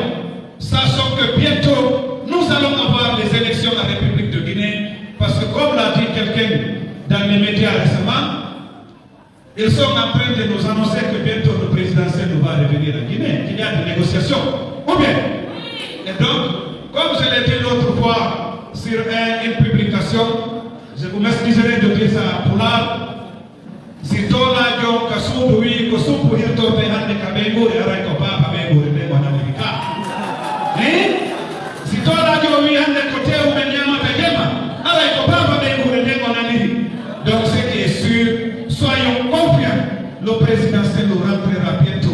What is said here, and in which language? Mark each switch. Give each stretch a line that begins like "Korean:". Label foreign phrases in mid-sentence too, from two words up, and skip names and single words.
French: Sachons que bientôt, nous allons avoir les élections en République de Guinée, parce que comme l'a dit quelqu'un dans les médias récemment, ils sont en train de nous annoncer que bientôt le présidentiel va revenir en Guinée, qu'il y a des négociations. Ou bien. Et donc, comme je l'ai dit l'autre fois sur une publication, je vous m'excuserai de dire ça à Poulard.
Fula: Si tola jo kasudu wi ko supu hirto be hande ka be ngure ara ko papa be ngure be wana lika si tola jo wi hande ko tew be nyama ta jema ara ko papa be ngure be wana lika.
French: Donc ce qui est sûr, soyons confiants, le présidentiel nous rentrera bien.